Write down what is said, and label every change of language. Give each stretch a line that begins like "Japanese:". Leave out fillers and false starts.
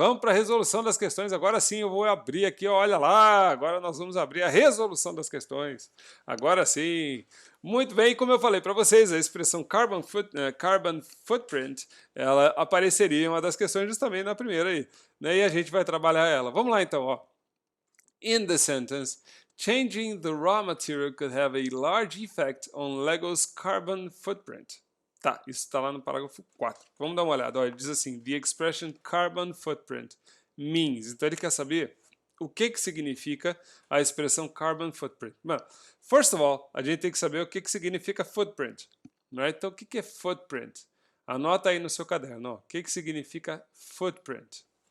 Portuguese: Vamos para a resolução das questões. Agora sim eu vou abrir aqui, olha lá. Agora nós vamos abrir a resolução das questões. Agora sim. Muito bem, como eu falei para vocês, a expressão carbon footprint, ela apareceria em uma das questões justamente na primeira aí, né? E a gente vai trabalhar ela. Vamos lá então, ó.
English: In the sentence, changing the raw material could have a large effect on Lego's carbon footprint.
Portuguese: Tá, isso está lá no parágrafo 4. Vamos dar uma olhada. Olha, diz assim,
English: the expression carbon footprint means.
Portuguese: Então ele quer saber o que significa a expressão carbon footprint.
English: Well, first of all,
Portuguese: a gente tem que saber o que significa footprint. Right? Então o que é footprint? Anota aí no seu caderno. Ó, o que significa footprint?